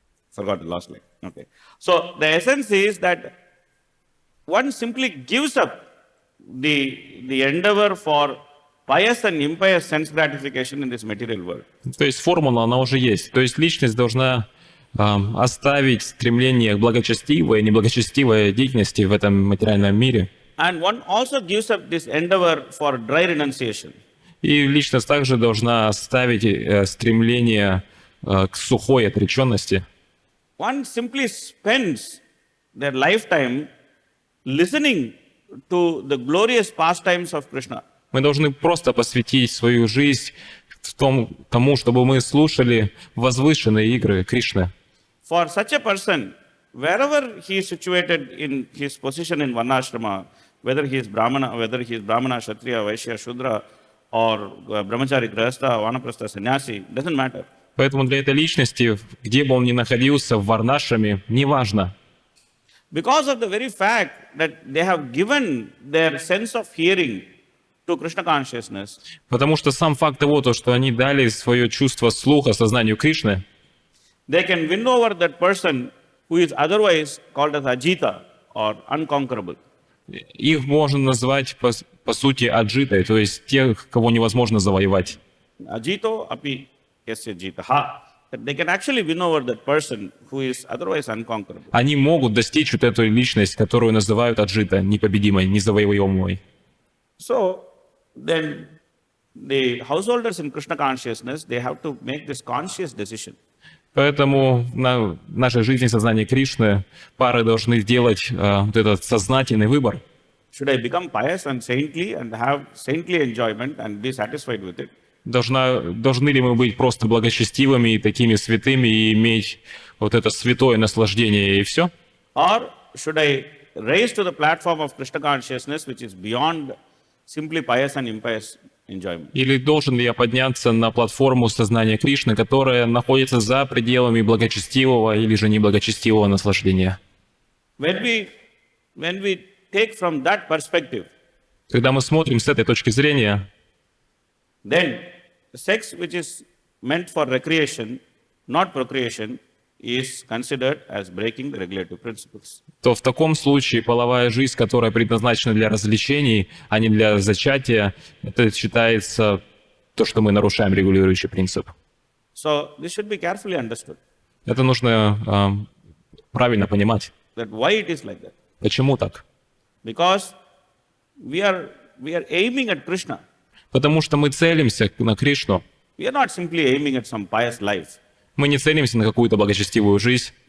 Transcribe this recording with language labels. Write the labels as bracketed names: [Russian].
[English] Forgot the last line. Okay. So the essence is that one simply gives up the endeavor for pious and impious sense gratification in this material world. [Russian] То есть формула, она уже есть. То есть личность должна оставить стремление к благочестивой и неблагочестивой деятельности в этом материальном мире. [English] And one also gives up this endeavor for dry renunciation. [Russian] И личность также должна оставить стремление к сухой отреченности. [English] One simply spends their lifetime listening to the glorious pastimes of Krishna. [Russian] Мы должны просто посвятить свою жизнь тому, чтобы мы слушали возвышенные игры Кришны. [English] For such a person, wherever he is situated in his position in Varnashrama, whether he is Brahmana, Kshatriya, Vaishya, Shudra, or Brahmachari, Grahastha, Vanaprastha, Sannyasi, doesn't matter. [Russian] Поэтому для этой личности, где бы он ни находился, в Варнашраме, неважно. [English] Because of the very fact that they have given their sense of hearing to Krishna consciousness, [Russian] Потому что сам факт того, что они дали свое чувство слуха сознанию Кришны, [English] they can win over that person who is otherwise called as Ajita or unconquerable. [Russian] их можно назвать, по сути, аджитой, то есть тех, кого невозможно завоевать. [Sanskrit] Ajito api yasya jitaha. [English] That they can actually win over that person who is otherwise unconquerable. [Russian] Они могут достичь вот эту личность, которую называют аджита, непобедимой, незавоеваемой. [English] So then the householders in Krishna consciousness, they have to make this conscious decision. [Russian] Поэтому в нашей жизни сознания Кришны пары должны сделать вот этот сознательный выбор. [English] Should I become pious and saintly and have saintly enjoyment and be satisfied with it? [Russian] Должны ли мы быть просто благочестивыми и такими святыми и иметь вот это святое наслаждение и все? [English] Or should I raise to the platform of Krishna consciousness, which is beyond simply pious and impious enjoyment. [Russian] Или должен ли я подняться на платформу сознания Кришны, которая находится за пределами благочестивого или же неблагочестивого наслаждения? [English] When we take from that perspective, [Russian] Когда мы смотрим с этой точки зрения, [English] then sex which is meant for recreation, not procreation, is considered as breaking the regulative principles. [Russian] то в таком случае половая жизнь, которая предназначена для развлечений, а не для зачатия, это считается то, что мы нарушаем регулирующий принцип. [English] So this should be carefully understood, [Russian] Это нужно правильно понимать. [English] that why it is like that. [Russian] Почему так? [English] Because we are aiming at Krishna. [Russian] Потому что мы целимся на Кришну. [English] We are not simply aiming at some pious life, [Russian] Мы не целимся на какую-то благочестивую жизнь,